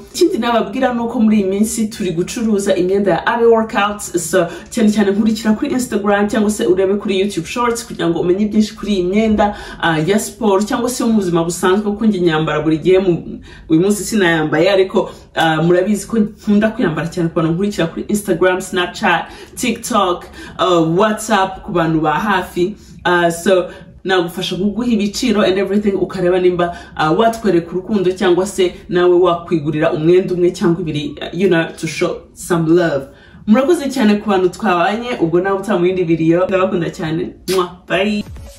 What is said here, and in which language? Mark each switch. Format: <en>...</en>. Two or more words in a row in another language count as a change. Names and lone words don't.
<rw>Ikindi nababwira nuko muri iyi minsi turi gucuruza imyenda ya Abe Workouts, so cyane cyane nkurikira kuri Instagram cyangwa se urebe kuri YouTube Shorts kugira ngo umenye byinshi kuri iyi myenda ya sport cyangwa se yo mu buzima busanzwe, kuko nge nyambara buri gihe. Uyu munsi sinayambaye, ariko murabizi ko nkunda kuyambara cyane ku bantu nkurikira kuri Instagram, Snapchat, TikTok, WhatsApp, ku bantu ba hafi. So nagufasha kuguha ibiciro</rw> <en>and everything,</en> <rw>ukareba nimba watwereka urukundo cyangwa se nawe wakwigurira umwenda umwe cyangwa ibiri,</rw> <en>you know, to show some love.</en> <rw>Murakoze cyane ku bantu twabanye, ubwo nawe utamu yindi video. Ndabakunda cyane. Bye.</rw>